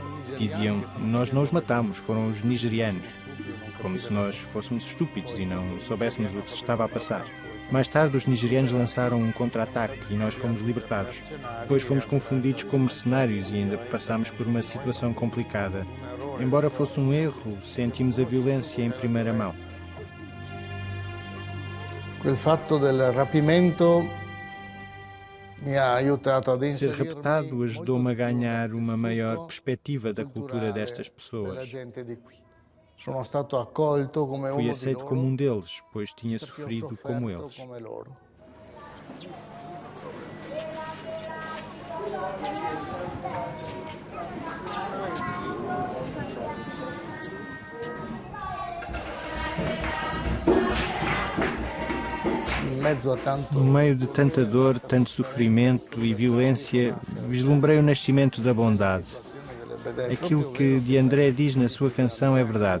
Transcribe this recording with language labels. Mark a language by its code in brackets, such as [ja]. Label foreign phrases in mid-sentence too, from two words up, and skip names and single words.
[pt] Diziam: nós não os matamos, foram os nigerianos. Como se nós fôssemos estúpidos e não soubéssemos o que se estava a passar. Mais tarde, os nigerianos lançaram um contra-ataque e nós fomos libertados. Depois fomos confundidos com mercenários e ainda passámos por uma situação complicada. Embora fosse um erro, sentimos a violência em primeira mão. [it] Quel fatto del rapimento mi ha aiutato a [pt] Ser [it] inserirmi [pt] raptado ajudou-me a ganhar uma maior [it] contesto [pt] perspectiva da cultura [it] culturale [pt] destas [it] della [pt] pessoas. [it] gente di qui. Sono stato accolto come [pt] Fui [it] uno di [pt] aceito [it] loro [pt] como um deles, pois tinha [it] perché ho [pt] sofrido como [it] sofferto [pt] eles. [it] come loro. In mezzo a tanto [pt] No meio de tanta dor, tanto sofrimento e violência, vislumbrei o nascimento da bondade. Aquilo que de André diz na sua canção é verdade.